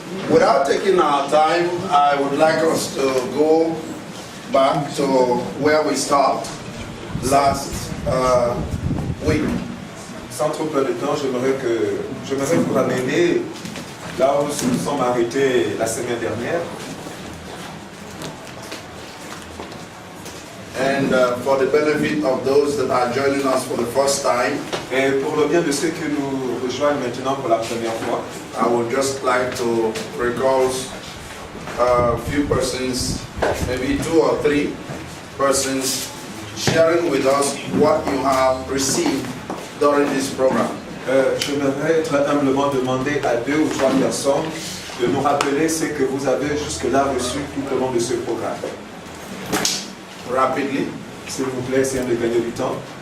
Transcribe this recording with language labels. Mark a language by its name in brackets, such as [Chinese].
[English] Without taking our time, I would like us to go back to where we stopped last week. [French] Sans trop perdre de temps, j'aimerais vous ramener là où nous sommes arrêtés la semaine dernière. [English] And for the benefit of those that are joining us for the first time, [French] Et pour le bien de ceux qui nous rejoignent maintenant pour la première fois, [English] I would just like to recall a few persons, maybe 2 or 3 persons, sharing with us what you have received during this program. [French] j'aimerais être humblement demander à 2 ou 3 personnes de nous rappeler ce que vous avez jusque-là reçu tout au long de ce programme. [English] Rapidly. [French] S'il vous plaît, essayons de gagner du temps.